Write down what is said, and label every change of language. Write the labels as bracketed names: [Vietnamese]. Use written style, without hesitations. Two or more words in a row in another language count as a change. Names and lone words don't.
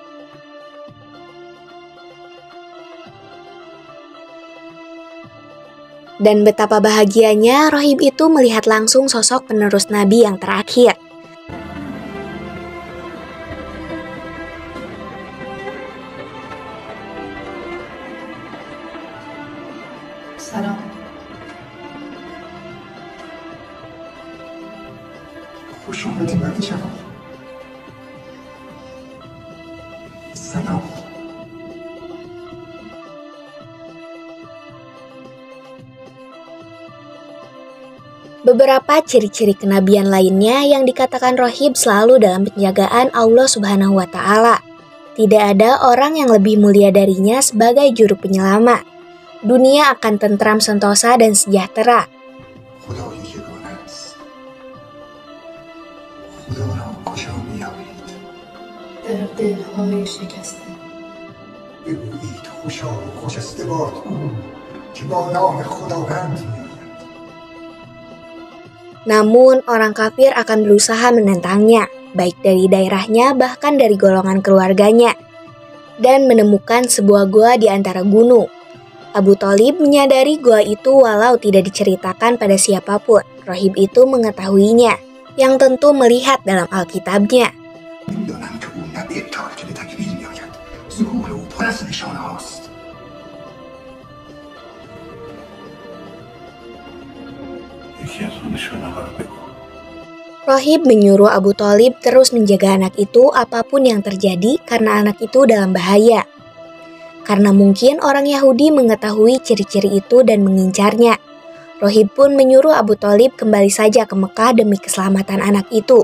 [Indonesian] Dan betapa bahagianya rohib itu melihat langsung sosok penerus Nabi yang terakhir. [Persian] Salam. خوش اومدی مرد جوان. سلام. [Indonesian] Beberapa ciri-ciri kenabian lainnya yang dikatakan rohib selalu dalam penjagaan [Arabic] الله سبحانه و تعالى. [Indonesian] Tidak ada orang yang lebih mulia darinya sebagai juru penyelamat. Dunia akan tentram sentosa dan sejahtera. [Persian] در دلهای شکسته بگویید خوشا و خجسته باد او که با نام خداوند میآید. [Indonesian] Namun orang kafir akan berusaha menentangnya, baik dari daerahnya bahkan dari golongan keluarganya, dan menemukan sebuah gua di antara gunung. Abu Thalib menyadari gua itu walau tidak diceritakan pada siapapun, rohib itu mengetahuinya, yang tentu melihat dalam Alkitabnya. [Persian] میدانم که او نه به تارکل تکبیر میآید ظهور او پر از نشانه هاست. یکی از اون نشانه ها رو بگو. [Indonesian] Rohib menyuruh Abu Thalib terus menjaga anak itu apapun yang terjadi karena anak itu dalam bahaya. Karena mungkin orang Yahudi mengetahui ciri-ciri itu dan mengincarnya. Rohib pun menyuruh Abu Thalib kembali saja ke Mekah demi keselamatan anak itu.